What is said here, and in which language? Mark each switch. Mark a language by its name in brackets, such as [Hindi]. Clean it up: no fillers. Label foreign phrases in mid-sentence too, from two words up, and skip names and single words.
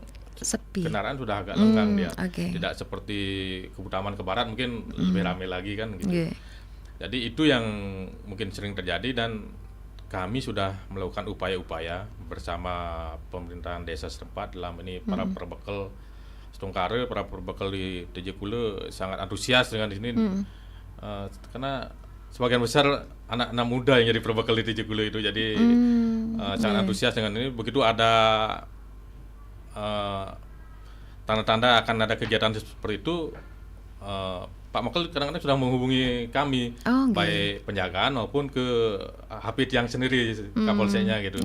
[Indonesian] sepi. Kendaraan sudah agak lenggang dia. Tidak seperti ke Utama ke barat mungkin lebih ramai lagi kan gitu. Jadi itu yang mungkin sering terjadi, dan kami sudah melakukan upaya-upaya bersama pemerintahan desa setempat dalam ini para perbekal Stongkare, para perbekal di Tejakula sangat antusias dengan ini. Karena sebagian besar anak-anak muda yang jadi perbekal di Tejakula itu, jadi sangat antusias dengan ini. Begitu ada tanda-tanda akan ada kegiatan seperti itu, Pak Mokel kadang-kadang sudah menghubungi kami, baik penjagaan maupun ke Hafid yang sendiri, Kapolseknya gitu.